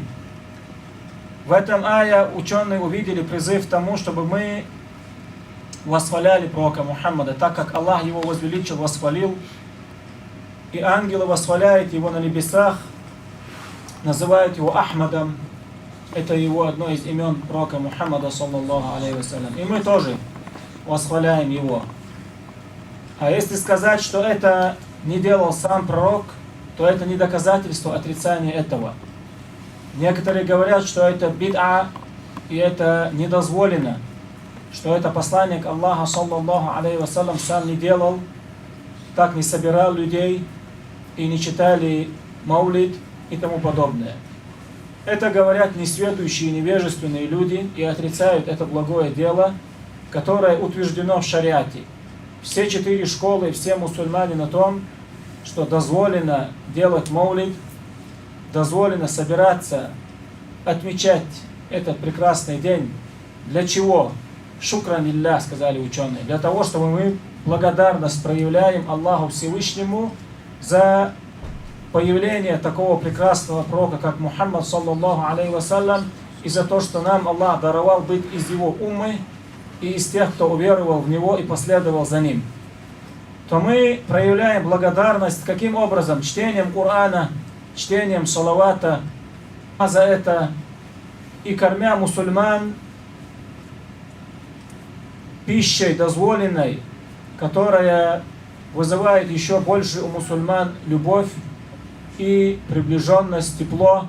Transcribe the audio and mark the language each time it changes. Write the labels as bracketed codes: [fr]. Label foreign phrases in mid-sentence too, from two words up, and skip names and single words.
[ru] В этом ая ученые увидели призыв к тому, чтобы мы восхваляли пророка Мухаммада, так как Аллах его возвеличил, восхвалил, и ангелы восхваляют его на небесах, называют его Ахмадом. Это его одно из имен пророка Мухаммада, [ar] صلى الله عليه وسلم. [ru] И мы тоже восхваляем его. А если сказать, что это не делал сам пророк, то это не доказательство отрицания этого. Некоторые говорят, что это бид'а, и это недозволено, что это посланник Аллаха, [ar] صلى الله عليه وسلم, [ru] сам не делал, так не собирал людей и не читали маулид и тому подобное. Это говорят несведущие, невежественные люди и отрицают это благое дело, которое утверждено в шариате. Все 4 школы, все мусульмане на том, что дозволено делать маулид, дозволено собираться, отмечать этот прекрасный день. Для чего? [ar] شكرا لله, [ru] сказали ученые. Для того, чтобы мы благодарность проявляем Аллаху Всевышнему за появление такого прекрасного пророка, как Мухаммад, [ar] صلى الله عليه وسلم, [ru] и за то, что нам Аллах даровал быть из его уммы и из тех, кто уверовал в него и последовал за ним, то мы проявляем благодарность каким образом? Чтением Корана, чтением салавата, а за это и кормя мусульман пищей дозволенной, которая вызывает еще больше у мусульман любовь и приближенность, тепло.